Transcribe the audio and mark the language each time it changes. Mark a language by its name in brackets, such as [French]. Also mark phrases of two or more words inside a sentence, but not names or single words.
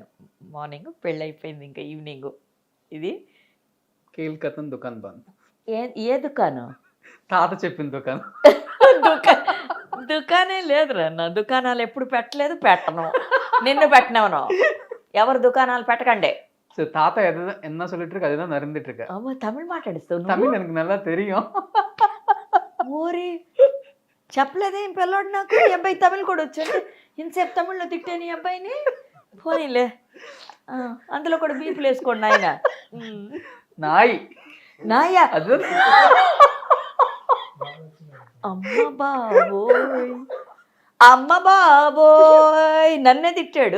[Telugu] మార్నింగ్ పెళ్ళి అయిపోయింది, ఇంకా ఈవినింగ్. ఇది [Hindi] केलकतन दुकान बंद. [Telugu] ఏ దుకాణం? తాత చెప్పిన దుకాణం. దుకాణే లేదురా నా. దుకాణాలు ఎప్పుడు పెట్టలేదు, పెట్టను. నిన్ను పెట్టినవను. ఎవరు దుకాణాలు పెట్టకండి. [Tamil] தாத்தா என்ன சொல்லிட்டு இருக்கு அதுதான் நடந்துட்டு இருக்கு. ஆமா, தமிழ் మాట్లాడిస్తావు. தமிழ் எனக்கு நல்லா தெரியும். [Telugu] ఓరి చెప్పలేదే ఈ పిల్లోడు నాకు. ఈ అబ్బాయి తమిళ్ కూడా వచ్చాడు. ఇంతసేపు తమిళ్లో తిట్టాను ఈ అబ్బాయిని. పోనీలే, అందులో కూడా బీపులు వేసుకోండి ఆయన. నాయా అమ్మ బాబోయ్ నన్నే తిట్టాడు.